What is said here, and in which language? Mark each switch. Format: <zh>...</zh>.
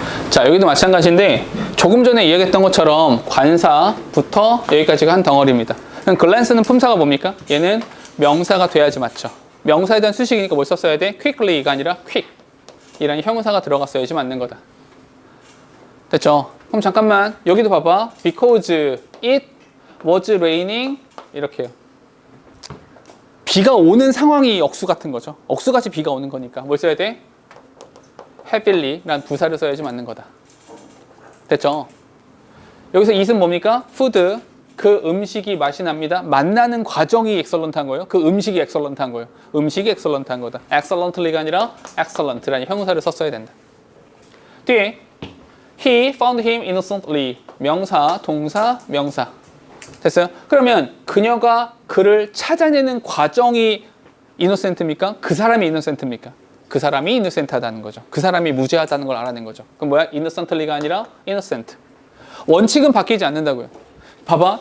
<ko>자, 여기도 마찬가지인데 조금 전에 이야기했던 것처럼 관사부터 여기까지가 한 덩어리입니다. 그럼 글랜스는 품사가 뭡니까? 얘는 명사가 돼야지 맞죠. 명사에 대한 수식이니까 뭘 썼어야 돼? quickly가 아니라 quick 이라는 형용사가 들어갔어야지 맞는 거다. 됐죠? 그럼 잠깐만 여기도 봐봐.</ko> <en>Because it was raining</en> <ko>이렇게요. 비가 오는 상황이 억수 같은 거죠. 억수같이 비가 오는 거니까 뭘 써야 돼? heavily라는 부사를 써야지 맞는 거다. 됐죠? 여기서 it은 뭡니까? food, 그 음식이 맛이 납니다. 맛나는 과정이 excellent한 거예요. 그 음식이 excellent한 거예요. 음식이 excellent한 거다. excellently가 아니라 excellent라는 형용사를 썼어야 된다. 뒤에</ko> <en>he found him innocently.</en> <ko>명사, 동사, 명사. 됐어요? 그러면 그녀가 그를 찾아내는 과정이 innocent입니까? 그 사람이 innocent입니까? 그 사람이 innocent하다는 거죠. 그 사람이 무죄하다는 걸 알아낸 거죠. 그럼 뭐야? innocently가 아니라 innocent. 원칙은 바뀌지 않는다고요. 봐봐.</ko>